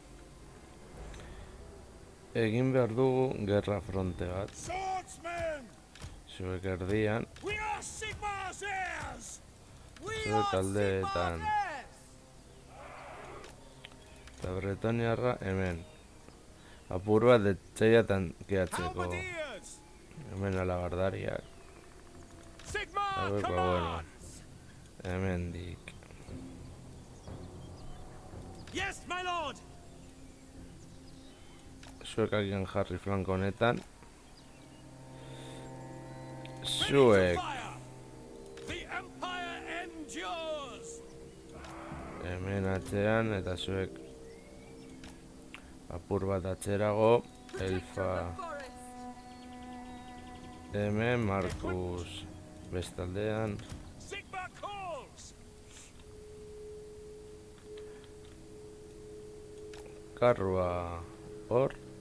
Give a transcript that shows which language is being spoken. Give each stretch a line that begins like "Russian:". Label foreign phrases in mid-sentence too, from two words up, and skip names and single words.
Basque: Egin behar dugu gerra fronte bat.
English: Swordsmen.
Basque: Zuek erdian,
English: We are Sigmar's heirs. We
Basque: zuek
English: are
Basque: aldeetan.
English: Sigmar's heirs.
Basque: Eta bretoniarra hemen. Apur bat etxaiatan keatzeko.
English: Halberdiers.
Basque: Hemen alabardariak.
English: Sigmar
Basque: Hauek, ba, bueno.
English: commands.
Basque: Hemen dik.
English: Yes, my lord.
Basque: Zuek agian jarri flanko honetan.
English: Ready to
Basque: Zuek
English: fire. The empire endures.
Basque: hemen atzean eta zuek apur bat atzerago. Elfa hemen, Markus bestaldean.
English: Sigmar calls.
Basque: Karrua hor.